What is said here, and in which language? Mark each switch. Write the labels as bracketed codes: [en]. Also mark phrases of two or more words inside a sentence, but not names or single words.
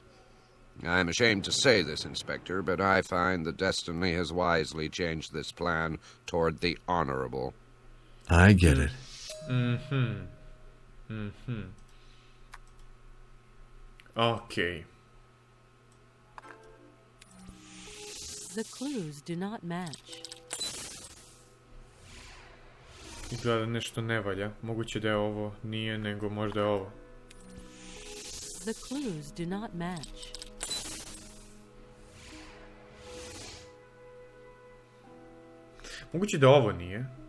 [en] I'm ashamed to say this, Inspector, but I find that destiny has wisely changed this plan toward the honorable. I get it. Okay. The clues do not match. [sr] Izgleda nešto ne valja. Moguće da je ovo nije, nego možda je ovo. [en] The clues do not match. [sr] Moguće da ovo nije.